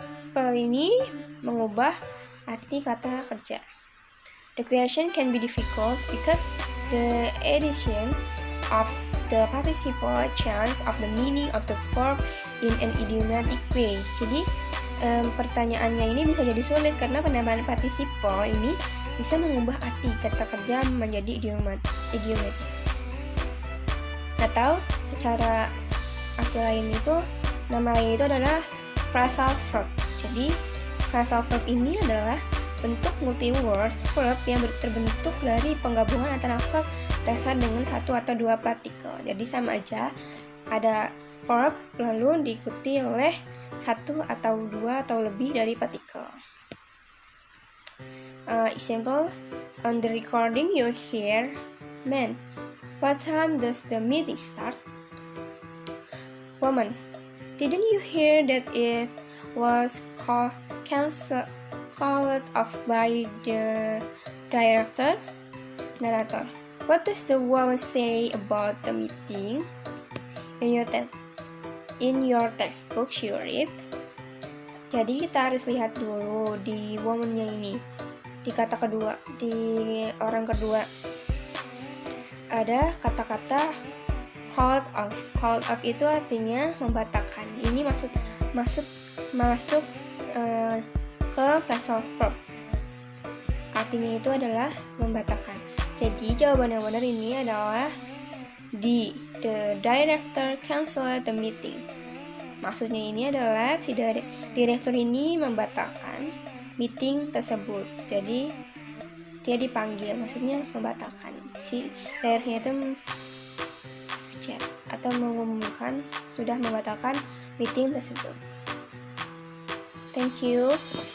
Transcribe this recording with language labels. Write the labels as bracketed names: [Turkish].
[Indonesian] Participle ini mengubah arti kata kerja. [English] The question can be difficult because the addition of the participle change of the meaning of the verb in an idiomatic way. [Indonesian] Jadi pertanyaannya ini bisa jadi sulit karena penambahan participle ini bisa mengubah arti kata kerja menjadi idiomatic. Atau secara arti lain itu, nama lain itu adalah phrasal verb. Jadi phrasal verb ini adalah bentuk multi-word verb yang terbentuk dari penggabungan antara verb dasar dengan 1 atau 2 partikel. Jadi sama aja, ada verb lalu diikuti oleh 1 atau 2 atau lebih dari partikel. [English] Example, on the recording you hear, man, what time does the meeting start? Woman, didn't you hear that it was called off by the director? Narrator, what does the woman say about the meeting? In your textbook you read. [Indonesian] Jadi kita harus lihat dulu di woman-nya ini, di kata kedua, di orang kedua ada kata-kata called off. Called off itu artinya membatalkan. Ini masuk ke phrasal verb. Artinya itu adalah membatalkan. Jadi jawaban yang benar ini adalah D. [English] The director canceled the meeting. [Indonesian] Maksudnya ini adalah si direktur ini membatalkan meeting tersebut. Jadi dia dipanggil, maksudnya membatalkan. Si direkturnya itu atau mengumumkan sudah membatalkan meeting tersebut. [English] Thank you.